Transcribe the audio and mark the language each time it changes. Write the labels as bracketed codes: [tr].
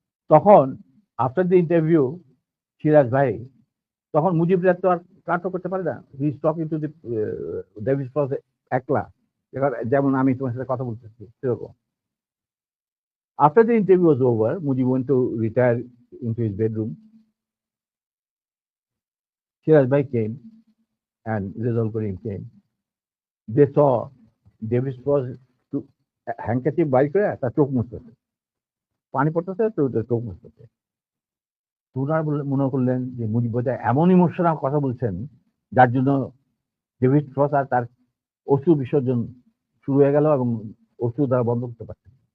[bn] তখন [en] after the interview [bn] Siraj ভাই, তখন মুজিবরা তো আর কাটও করতে পারে না, [en] he is talking to the David Frost [bn] একলা, যেমন আমি তোমার সাথে কথা বলতেছি সেরকম। [en] After the interview was over, Mujib went to retire into his bedroom. Siraj ভাই came and Rizal Karim came. They saw David Frost to handkerchief [bn] বাইর করে তার চোখ মুছতেছে, পানি পড়তেছে তো চোখ মুছতেছে। ওনারা মনে করলেন যে মুজিব বোধহয় এমন ইমোশনাল কথা বলছেন যার জন্য ডেভিড ফ্রস আর তার অশ্রু বিসর্জন শুরু হয়ে গেল এবং অশ্রু দ্বারা বন্ধ করতে পারছেন।